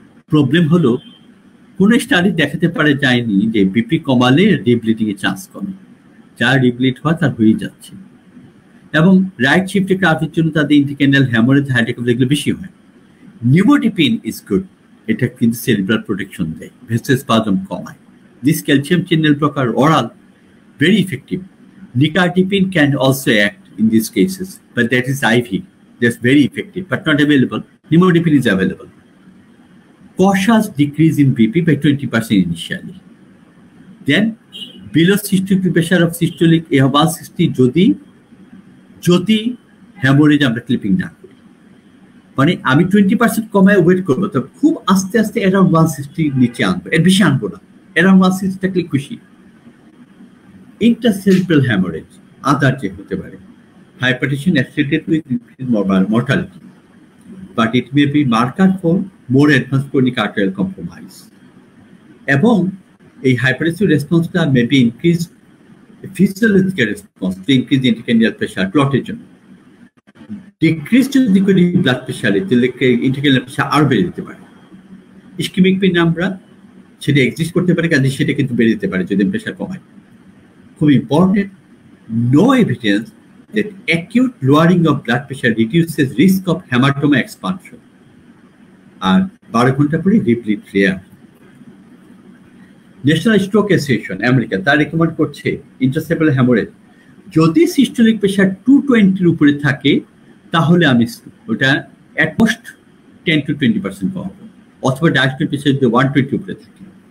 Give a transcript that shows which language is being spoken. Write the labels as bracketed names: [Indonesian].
[Bangla] Problem হলো কোন study দেখাতে পারে যায়নি যে বিপি কমালে রিব্লিডিং এর চান্স কমে, যার রিব্লিড হয় তার হয়ে যাচ্ছে। এবং রাইট শিফটে ক্রাফের জন্য তাদের ইন্ট্রাক্রেনিয়াল হ্যামারেজ, হাইড্রোকেফাল এগুলো বেশি হয়। [English] nimodipine is good, [Bangla] এটা কিন্তু সেরিব্রাল প্রোটেকশন দেয়, ভেসোস্পাজম কমায়। [English] This calcium channel blocker oral very effective. Nicardipine can also act in these cases, but that is IV. That's very effective, but not available. Nimodipine is available. Cautious decrease in BP by 20% initially. Then below systolic pressure of systolic 160 [Bangla] যদি haemorrhage আমরা clipping না করি, মানে আমি 20% কমায় wait করবো, তবে খুব আস্তে আস্তে অ্যারাউন্ড 160 নিচে আনবো, এর বেশি আনবো না, অ্যারাউন্ড 160 থাকলে খুশি। ইন্টারসেরিব্রাল হ্যামোরেজ আদার যে হতে পারে, [English] hypertension associated with increased mortality, but it may be marker for more advanced chronic arterial compromise. [Bangla] এবং এই [English] hypertensive response-টা may be increased physiological response to increase intracranial pressure clot-এর জন্য। [Bangla] Decreased যদি করি ব্লাড প্রেশারে, তাহলে ইন্ট্রাক্রেনিয়াল প্রেশার আরো বেড়ে যেতে পারে। ইসকেমিক পিনাম্বরা সেটা এক্সিস্ট করতে পারে, কাজে সেটা কিন্তু বেড়ে যেতে পারে যদি প্রেশার কমায়। খুব important, no evidence [English] that acute lowering of blood pressure reduces risk of hematoma expansion. [Bangla] আর 12 ঘন্টা পরে রিপ্লিট rare. National stroke association America তার রেকমেন্ড করছে ইন্ট্রাসেপ্টাল হ্যামোরেজ যদি সিস্টোলিক প্রেশার 220 উপরে থাকে তাহলে আমি ওটা অ্যাট মোস্ট 10 to 20% কমাবো, অথবা ডায়াস্টোলিক প্রেশার যদি 120 উপরে থাকে।